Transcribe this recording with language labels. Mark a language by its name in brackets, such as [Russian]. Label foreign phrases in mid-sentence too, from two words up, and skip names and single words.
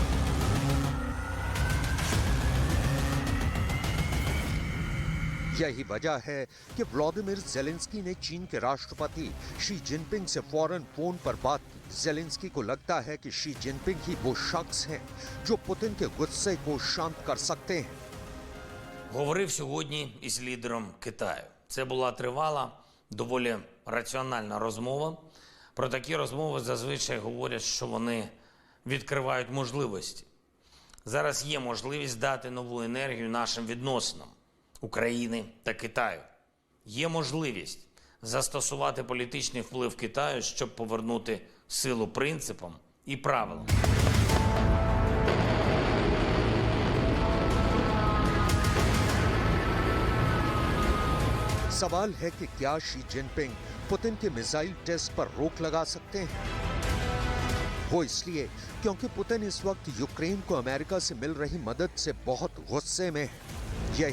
[Hindi] यही वजह है कि व्लादिमीर ज़ेलेंस्की ने चीन के राष्ट्रपति शी जिनपिंग से फौरन फोन पर बात की। ज़ेलेंस्की को लगता है कि शी जिनपिंग ही वो शख्स हैं जो पुतिन के गुस्से को शांत कर सकते हैं। [Ukrainian] Говорив сьогодні із лідером Китаю. Це була тривала, доволі раціональна розмова. Про такі розмови зазвичай говорять, що вони відкривають можливості. Зараз є можливість дати нову енергію нашим відносинам України та Китаю. Є можливість застосувати політичний вплив Китаю, щоб повернути силу принципам і правилам. [Hindi] सवाल है कि क्या शी जिनपिंग पुतिन के [English] missile test [Hindi] पर रोक लगा सकते हैं? वो इसलिए क्योंकि पुतिन इस वक्त यूक्रेन को अमेरिका से मिल रही मदद से बहुत गुस्से में है।